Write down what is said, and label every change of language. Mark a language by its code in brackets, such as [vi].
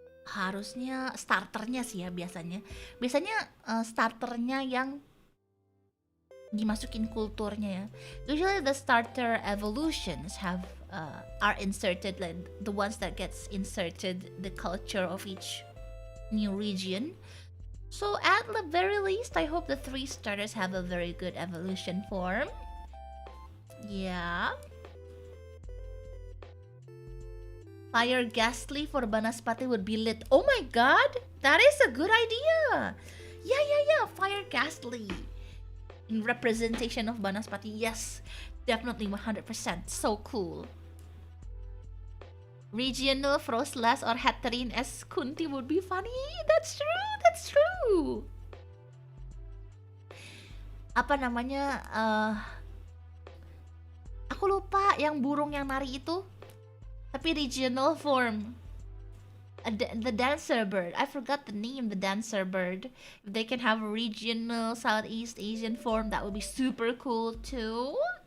[id] Harusnya starternya sih ya biasanya. Starternya yang dimasukin kulturnya ya. [en] Usually the starter evolutions are inserted, like the ones that gets inserted the culture of each new region. So at the very least, I hope the 3 starters have a very good evolution form. Yeah. Fire Ghastly for Banaspati would be lit. Oh my god! That is a good idea! Yeah. Fire Ghastly. In representation of Banaspati. Yes. Definitely 100%. So cool. Regional Frostlass or Hatterene as Kunti would be funny. That's true. [id] Apa namanya? Aku lupa yang burung yang nari itu. [en] Tapi regional form. The dancer bird. I forgot the name, the dancer bird. If they can have a regional Southeast Asian form, that would be super cool too.